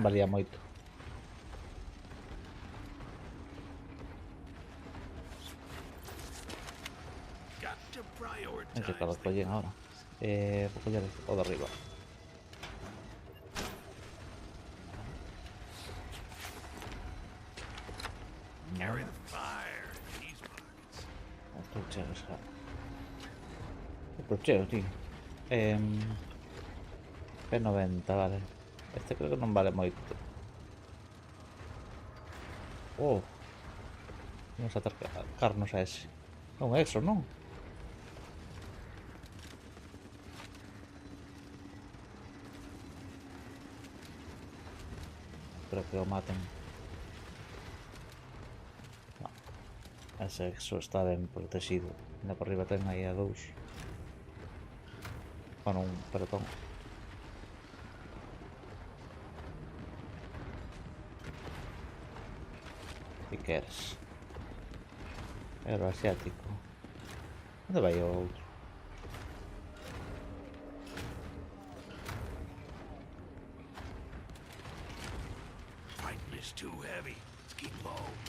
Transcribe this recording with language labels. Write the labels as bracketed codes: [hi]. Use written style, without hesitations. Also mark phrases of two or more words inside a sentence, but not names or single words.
[en] back. [gl] valía moito. [en] Got to [gl] Non sei [en] prioritize [gl] cal [en] the [gl] collen ahora. Vou coller o de arriba. [en] carry the fire in these pockets. [gl] Estou cheo, xa. Estou cheo, tío. P90, vale. Este creo que non vale moito. Oh. Vamos a acercarnos a ese. É un exo, non? Espero que o maten. No. Ese exo está ben protegido. Ainda por arriba ten aí a dous. [es] con un pelotón. ¿Y qué eres? Héroe asiático. ¿Dónde va yo otro? [en] Fighting is too heavy. Let's keep low.